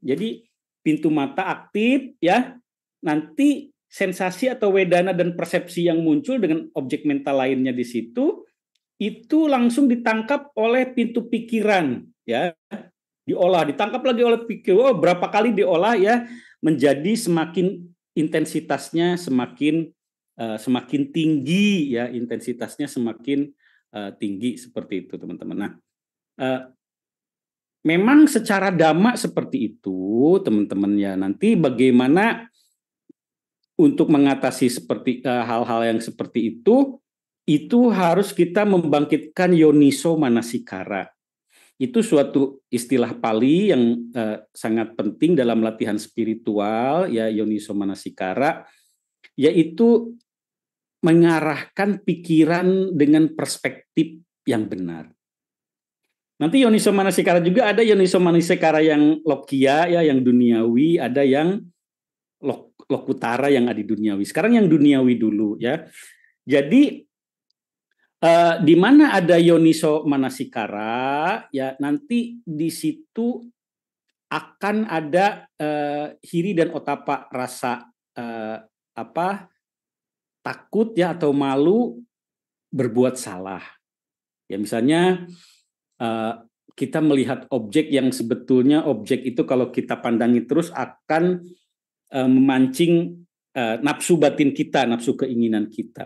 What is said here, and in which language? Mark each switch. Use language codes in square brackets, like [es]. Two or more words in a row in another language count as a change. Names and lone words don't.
[id] Jadi pintu mata aktif, ya, nanti sensasi atau wedana dan persepsi yang muncul dengan objek mental lainnya di situ, itu langsung ditangkap oleh pintu pikiran, ya, diolah, ditangkap lagi oleh pikiran, berapa kali diolah, ya, menjadi semakin intensitasnya semakin tinggi, ya, intensitasnya semakin tinggi, seperti itu, teman-teman. Nah, memang secara dhamma seperti itu, teman-teman, ya. Nanti bagaimana untuk mengatasi seperti hal-hal yang seperti itu harus kita membangkitkan [pi] yoniso manasikara. [id] Itu suatu istilah Pali yang sangat penting dalam latihan spiritual, ya, [pi] yoniso manasikara, [id] yaitu mengarahkan pikiran dengan perspektif yang benar. Nanti [pi] yoniso manasikara [id] juga ada [pi] yoniso manasikara [id] yang lokia, ya, yang duniawi, ada yang lokutara yang ada di duniawi. Sekarang yang duniawi dulu, ya. Jadi di mana ada [pi] yoniso manasikara, [id] ya, nanti di situ akan ada hiri dan otapa, rasa takut, ya, atau malu berbuat salah. Ya, misalnya kita melihat objek yang sebetulnya objek itu kalau kita pandangi terus akan memancing nafsu batin kita, nafsu keinginan kita.